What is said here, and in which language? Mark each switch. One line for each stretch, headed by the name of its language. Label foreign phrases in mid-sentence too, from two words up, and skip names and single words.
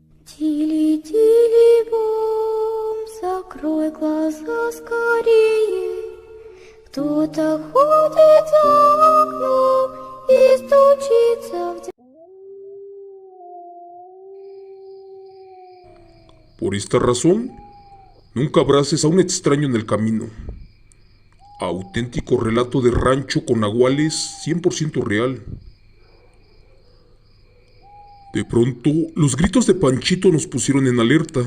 Russian: Тили-тили-бом, закрой глаза скорее. Кто-то ходит за окном и стучится в дверь.
Spanish: Por esta razón, nunca abraces a un extraño en el camino. Auténtico relato de rancho con nahuales 100% real. De pronto, los gritos de Panchito nos pusieron en alerta.